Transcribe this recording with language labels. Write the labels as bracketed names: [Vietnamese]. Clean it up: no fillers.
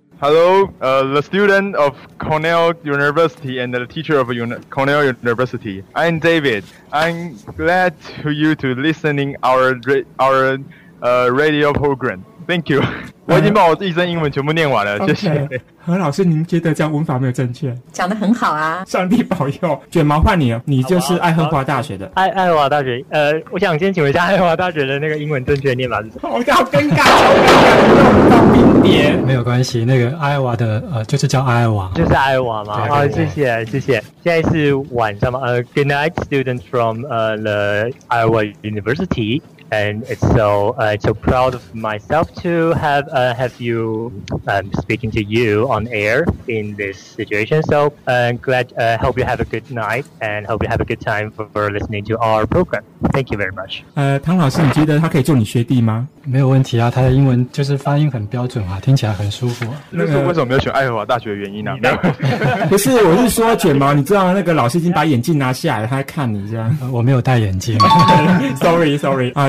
[English] Hello, the student of Cornell University and the teacher of Cornell University. I'm David. I'm glad to you to listening our radio program. Thank you. [Chinese] 我已经把我一身英文全部念完了， [English] okay. [Chinese] 谢谢。何老师，您觉得这样文法没有正确？讲得很好啊，上帝保佑。卷毛换你了，你就是爱荷华大学的。爱荷华大学，我想先请问一下爱荷华大学的那个英文正确念法是什么？好尴尬，好尴尬，到冰点。没有关系，那个爱荷华的就是叫爱荷华，就是爱荷华嘛。好、啊，谢谢谢谢。现在是晚上吗？ [English] Good night, students from the Iowa University. And so I'm so proud of myself to have you speaking to you on air in this situation. So I'm glad, hope you have a good night and hope you have a good time for listening to our program. Thank you very much. [Chinese] 唐老师，你觉得他可以做你学弟吗？没有问题啊，他的英文就是发音很标准啊，听起来很舒服。那是为什么没有选爱荷华大学的原因呢、啊？不是，我是说卷毛，你知道那个老师已经把眼镜拿下来，他在看你这样。我没有戴眼镜。 Sorry 啊。